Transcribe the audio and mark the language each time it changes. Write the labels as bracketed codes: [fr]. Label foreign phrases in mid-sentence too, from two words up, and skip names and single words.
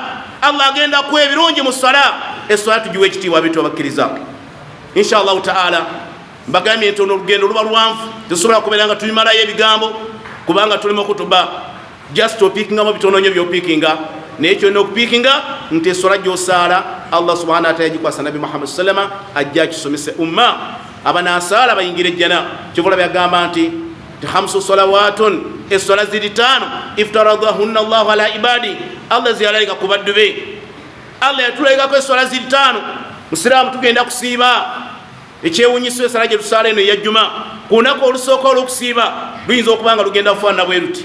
[lg] Allah agenda kuwa ebirungi mu swala. Eswala tugiwa ekitiibwa bitu abakkiriza [ar] إن شاء الله تعالى. [lg] Mbagambye nti olugendo luba luwanvu, tetusobola kubeera nga tubimalayo ebigambo kubanga tuli mu kutuba just opiikingamu bitono nnyo by'opiikinga, naye kyonna okupiikinga nti eswala gy'osaala [ar] الله سبحانه وتعالى [lg] yagikwasa Nabi Muhammad sallama ajja akisomese umma abanasaala bayingire ejjana. Kyobola byagamba nti [ar] خمس صلوات, [lg] eswala ziri 5 [ar] افترضهن الله على عباد, [lg] Allah ziyalalika ku baddu be. Allah yatulaikako eswala ziri 5. Musiraamu tugenda kusiiba ekyewunyisa esala gye tusaala eno eyajjuma ku lunaku olusooka olw'okusiiba luyinza okuba nga lugenda kufaanana bwe luti.